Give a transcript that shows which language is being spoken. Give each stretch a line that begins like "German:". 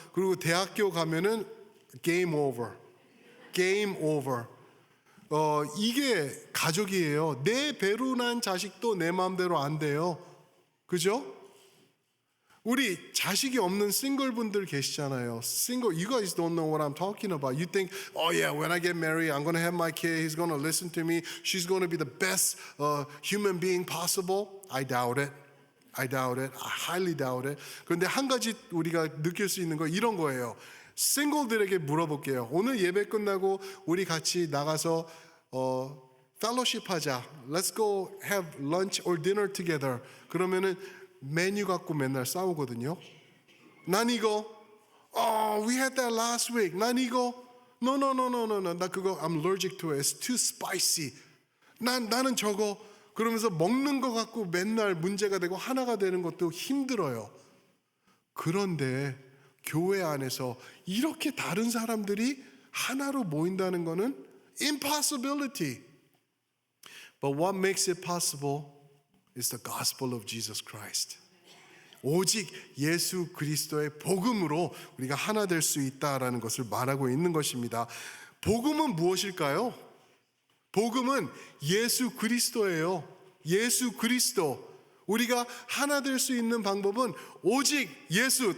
Korean: 그리고 대학교 가면은
English: game over. game over.
Korean: 이게 가족이에요. 내 배로 난 자식도 내 마음대로 안 돼요. 그죠? 우리 자식이 없는 싱글 분들 계시잖아요.
English: Single, you guys don't know what I'm talking about. You think, oh yeah, when I get married, I'm going to have my kid. He's going to listen to me. She's going to be the best human being possible. I doubt it. I doubt it. I highly doubt it.
Korean: 그런데 한 가지 우리가 느낄 수 있는 거 이런 거예요. 싱글들에게 물어볼게요. 오늘 예배 끝나고 우리 같이 나가서 fellowship 하자.
English: Let's go have lunch or dinner together.
Korean: 그러면은 메뉴 갖고 맨날 싸우거든요. 난 이거,
English: we had that last week.
Korean: 난 이거,
English: no.
Korean: 나 그거
English: I'm allergic to it. It's too spicy.
Korean: 나는 저거. 그러면서 먹는 거 갖고 맨날 문제가 되고 하나가 되는 것도 힘들어요. 그런데 교회 안에서 이렇게 다른 사람들이 하나로 모인다는 거는 impossibility.
English: But what makes it possible is the gospel of Jesus Christ.
Korean: 오직 예수 그리스도의 복음으로 우리가 하나 될 수 있다라는 것을 말하고 있는 것입니다. 복음은 무엇일까요? 복음은 예수 그리스도예요. 예수 그리스도. 우리가 하나 될 수 있는 방법은 오직 예수.